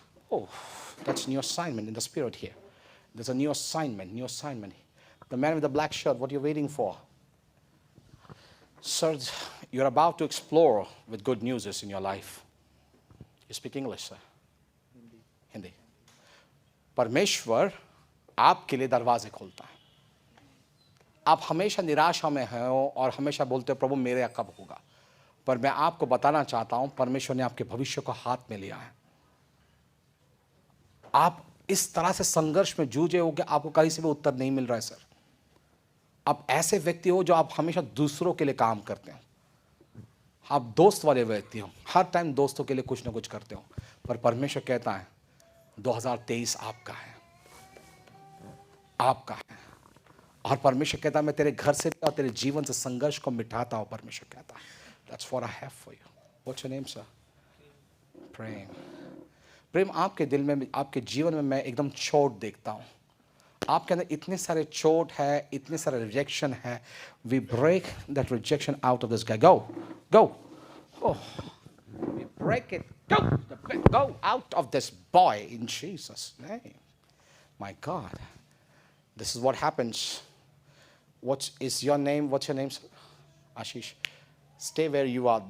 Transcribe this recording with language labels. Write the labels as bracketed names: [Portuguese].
[English] Oh, that's new assignment in the spirit here. There's a new assignment. The man with the black shirt, what are you waiting for? Sir, you're about to explore with good news in your life. You speak English, sir? Hindi. [Hindi] परमेश्वर आपके लिए दरवाजे खोलता है. आप हमेशा निराशा में हो और हमेशा बोलते हो प्रभु मेरे यहाँ कब होगा. पर मैं आपको बताना चाहता हूं परमेश्वर ने आपके भविष्य को हाथ में लिया है. आप इस तरह से संघर्ष में जूझे हो कि आपको कहीं से भी उत्तर नहीं मिल रहा है. सर, आप ऐसे व्यक्ति हो जो आप हमेशा दूसरों के लिए काम करते हो. आप दोस्त वाले व्यक्ति हो, हर टाइम दोस्तों के लिए कुछ ना कुछ करते हो. पर परमेश्वर कहता है 2023 आपका है. और परमेश्वर कहता है मैं तेरे घर से और तेरे जीवन से संघर्ष को मिटाता हूं. परमेश्वर कहता है [English] that's what I have for you. What's your name, sir? [Hindi] प्रेम, आपके दिल में, आपके जीवन में मैं एकदम चोट देखता हूं. आपके अंदर इतने सारे चोट है, इतने सारे रिजेक्शन है. [English] We break that rejection out of this guy. Go. Oh, we break it. Go out of this boy in Jesus' name. My God, this is what happens. What is your name? What's your name, sir? Ashish. Stay where you are.